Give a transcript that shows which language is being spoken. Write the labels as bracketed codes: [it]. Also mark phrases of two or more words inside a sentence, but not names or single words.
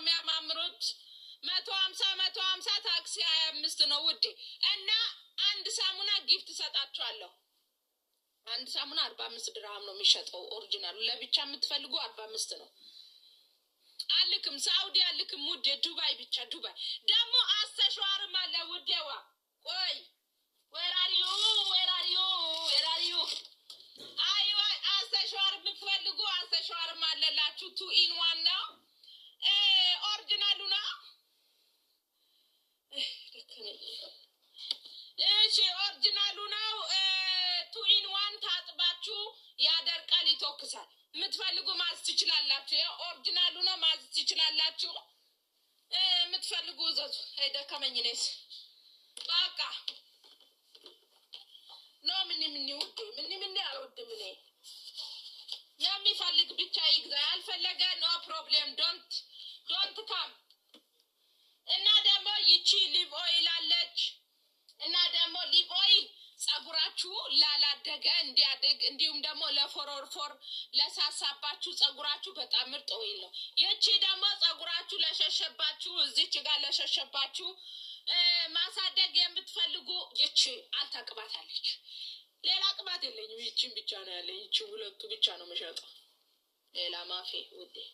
[am] የሚያማምሩት 150 ታክሲ 25 ነው ውዴ እና አንድ ሳሙና ጊፍት ሰጣችኋለሁ አንድ ሳሙና 45 ድርሃም ነው የሚሸጠው ኦሪጂናሉ ለብቻ የምትፈልጉ 45 ነው አልክም ሳውዲ አልክም ውዴ ዱባይ ብቻ ዱባይ ደግሞ አስተሽዋርም አለ ውዴዋ ቆይ [en] where are you [am] አይዋ አስተሽዋር የምትፈልጉ አስተሽዋርም አለላችሁ [en] 2 in 1 [am] ነው ኦሪጂናሉ ነው እሺ ኦሪጂናሉ ነው [en] 2 in 1 [am] ታጥባችሁ ያደርቃል ይተኩሳል የምትፈልጉ ማዝ ትችላላችሁ ኦሪጂናሉ ነው ማዝ ትችላላችሁ የምትፈልጉ ዘዙ ሄደከመኝ ነስ በቃ ነው ምን አልወድም እኔ የሚፈልግ ብቻ ይግዛ ያልፈለገ [en] no problem don't come [am] እና ደግሞ ይቺ [en] olive oil [am] አለች እና ደግሞ [en] olive oil [am] ጸጉራችሁ ላላደገ እንዲያድግ እንዲሁም ደግሞ ለፎሮርፎር ለሳሳባችሁ ጸጉራችሁ በጣም ምርጥ ኦይል ነው ይቺ ደግሞ ጸጉራችሁ ለሸሸባችሁ እዚች ጋር ለሸሸባችሁ ማሳደግ የምትፈልጉ ይቺ አልተቅባታለች ሌላ ቅባት የለኝም ይቺን ብቻ ነው ያለኝ ይቺ ሁለቱ ብቻ ነው መሸጠው ሌላ ማፊ ውዴ